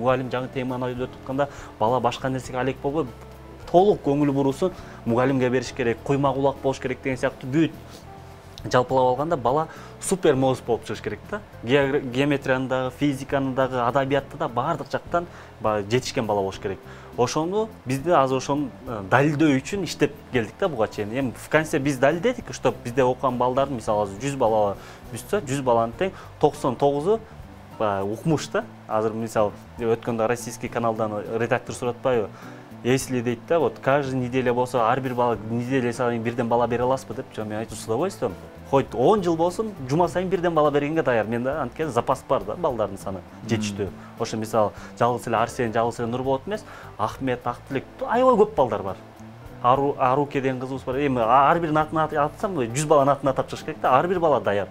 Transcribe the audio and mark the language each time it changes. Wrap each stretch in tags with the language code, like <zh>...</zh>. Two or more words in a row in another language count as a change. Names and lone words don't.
<ky>Мугалим жаңы теманы өтүп атканда бала башка нерсеге алек болбой, толук көңүл буруусун мугалимге бериш керек, куйма кулак болуш керек деген сыяктуу бүт жалпылап алганда бала супер мозг болуп чыгыш керек да. Геометрияны дагы, физиканы дагы, адабиятты да баардык жактан жетишкен бала болуш керек. Ошону бизде азыр ошону далилдөө үчүн иштеп келдик да буга чейин. Эми</ky> <ru>в конце</ru> <ky>биз далилдедик, что бизде окуган балдардын, мисалы азыр 100 бала бүсө, 100 баланын тең 99-у укмуш да. Азыр мисалы өткөндө российский каналдан редактор суратпайбы? Если дейт да,</ky> <ru>вот каждый неделя</ru> <ky>болсо, ар бир бала неделя сайын бирден бала бере аласызбы деп, мен айтып,</ky> <ru>с удовольствием.</ru> <ky>Хоть 10 жыл болсун, жума сайын бирден бала бергенге даяр. Менде анткени запас бар да, балдардын саны жетиштүү. Ошо мисалы жалгыз эле Арсен, жалгыз эле Нурболот эмес, Ахмет, Актилек, аябай көп балдар бар. Аруке деген кызыбыз бар. Эми ар биринин атын атсам, 100 баланын атын атап чыгыш керек да, ар бир бала даяр.</ky>